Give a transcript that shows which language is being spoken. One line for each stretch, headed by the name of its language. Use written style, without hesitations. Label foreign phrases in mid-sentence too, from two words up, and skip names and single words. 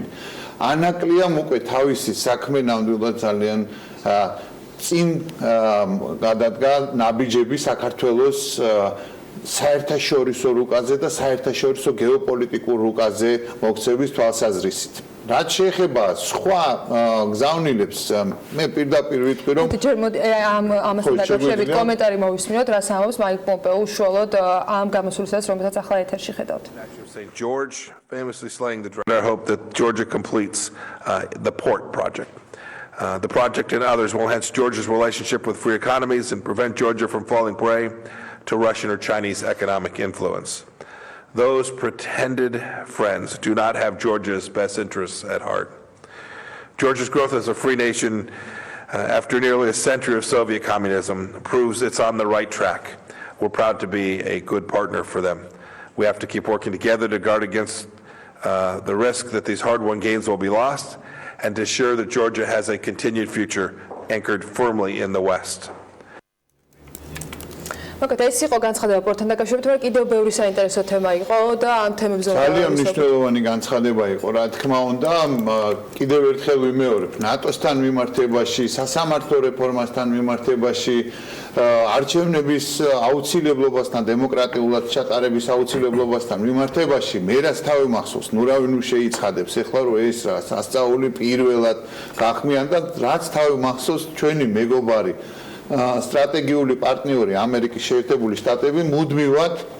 Georgian: ანაკლიამ უკვე თავისი საქმე ნამდვილად ძალიან წინ გადადგა ნაბიჯები საქართველოს საერთაშორისო რუკაზე და საერთაშორისო გეოპოლიტიკურ რუკაზე მოქცევის თვალსაზრისით. რაც შეეხება სხვა გზავნილებს, მე პირდაპირ ვიტყვი, რომ ამასთან დაკავშირებით კომენტარი მოვისმინოთ, რას ამბობს მაიკ პომპეო უშუალოდ ამ გამოსვლისას, რომელსაც ახლა ეთერში ხედავთ.
English: St. George famously slaying the dragon. I hope that Georgia completes the port project. The project and others will enhance Georgia's relationship with free economies and prevent Georgia from falling prey to Russian or Chinese economic influence. Those pretended friends do not have Georgia's best interests at heart. Georgia's growth as a free nation after nearly a century of Soviet communism proves it's on the right track. We're proud to be a good partner for them. We have to keep working together to guard against the risk that these hard-won gains will be lost, and to ensure that Georgia has a continued future anchored firmly in the West.
Georgian: მოკეთ ეს იყო განცხადება პორტთან დაკავშირებით, მაგრამ კიდევ ბევრი საინტერესო თემა იყო და ამ თემებზე ძალიან მნიშვნელოვანი განცხადება იყო, რა თქმა უნდა, კიდევ ერთხელ ვიმეორებ, ნატოსთან მიმართებაში, სასამართლო რეფორმასთან მიმართებაში, არჩევნების აუცილებლობასთან, დემოკრატიულად ჩატარების აუცილებლობასთან მიმართებაში, მე რაც თავი მახსოვს, ნუ რავი ნუ შეიცხადებს, ეხლა რომ ეს რა სასწაული პირველად გახმიან და რაც თავი მახსოვს, ჩვენი მეგობარი სტრატეგიული პარტნიორი ამერიკის შეერთებული შტატები მუდმივად